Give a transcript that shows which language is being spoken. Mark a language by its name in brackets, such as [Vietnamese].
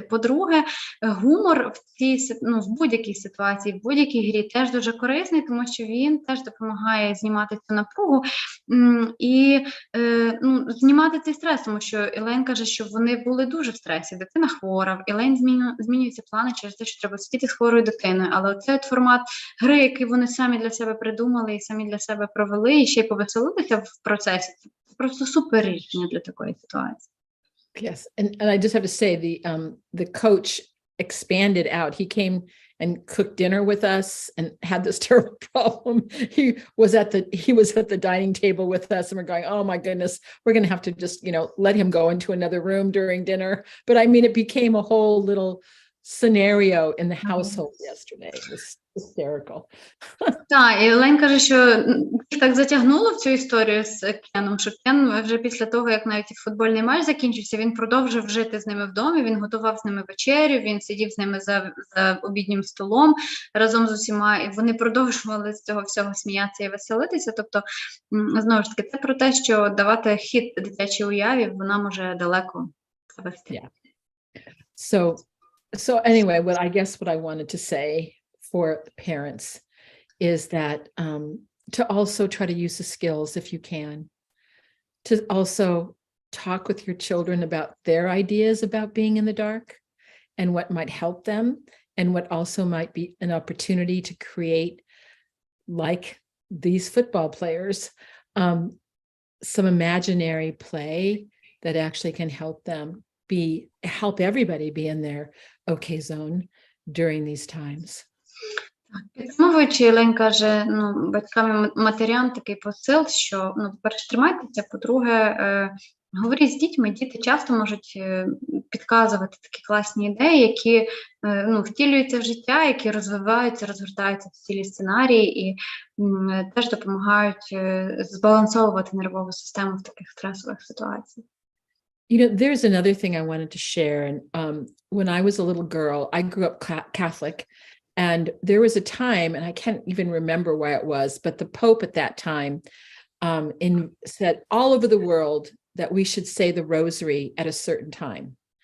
[Ukrainian] По-друге, гумор в будь-якій ситуації, в будь-якій грі теж дуже корисний, тому що він теж допомагає знімати цю напругу і знімати цей стрес, тому що Елейн каже, що вони були дуже в стресі, дитина хвора, Елейн змінюються плани через те, що треба сидіти з хворою дитиною, але оцей формат гри, який вони самі для себе придумали і самі для себе провели, і ще й повеселилися в процесі, це просто супер рішення для такої ситуації. [English] Yes, and I just have to say the coach expanded out. He came and cooked dinner with us and had this terrible problem. He was at the dining table with us, and we're going, oh my goodness, we're going to have to just let him go into another room during dinner. But I mean, it became a whole little scenario in the household yesterday. It was hysterical. [Ukrainian] Так, і Олень каже, що їх так затягнуло в цю історію з Кеном, що Кен вже після того, як навіть футбольний матч закінчився, він продовжив жити з ними в домі, він готував з ними вечерю, він сидів з ними за обіднім столом разом з усіма, і вони продовжували з цього всього сміятися і веселитися. Тобто, знову ж таки, це про те, що давати хід дитячій уяві, вона може далеко завести. [English] Yeah. So anyway, what I wanted to say for parents is that to also try to use the skills if you can, to also talk with your children about their ideas about being in the dark and what might help them and what also might be an opportunity to create, like these football players, some imaginary play that actually can help them help everybody be in their okay zone during these times. [Ukrainian] Підсумовуючи, Елейн каже, батькам і матерям такий посил, що, по-перше, тримайтеся, по-друге, говоріть з дітьми, діти часто можуть підказувати такі класні ідеї, які втілюються в життя, які розвиваються, розгортаються в цілі сценарії і теж допомагають збалансовувати нервову систему в таких стресових ситуаціях. [English] There's another thing I wanted to share. And when I was a little girl, I grew up Catholic. And there was a time, and I can't even remember why it was, but the Pope at that time said all over the world that we should say the rosary at a certain time.